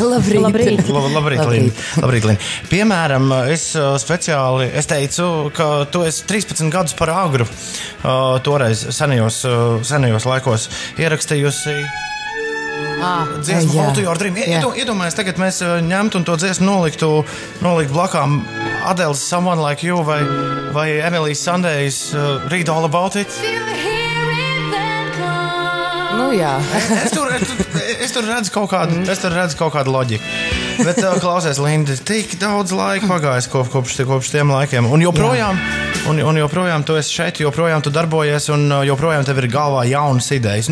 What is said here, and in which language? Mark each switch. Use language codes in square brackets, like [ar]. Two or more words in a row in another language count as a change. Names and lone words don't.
[lv] Labrīt, Linda. Piemēram, es teicu, ka tu esi 13 gadus par agru toreiz senajos laikos ierakstījusi dziesmu Hold to Your Dream. Iedomājies, tagad mēs ņemtu un to dziesmu nolikt blakām Adele's Someone Like You vai Emily's Sunday's Read All About It. Nu jā. Es tur redzu kaut kādu loģiku. Bet klausies, Linda, tik daudz laika pagājis kopš tiem laikiem. Un joprojām tu esi šeit, joprojām tu darbojies, un joprojām tev ir galvā jaunas idejas.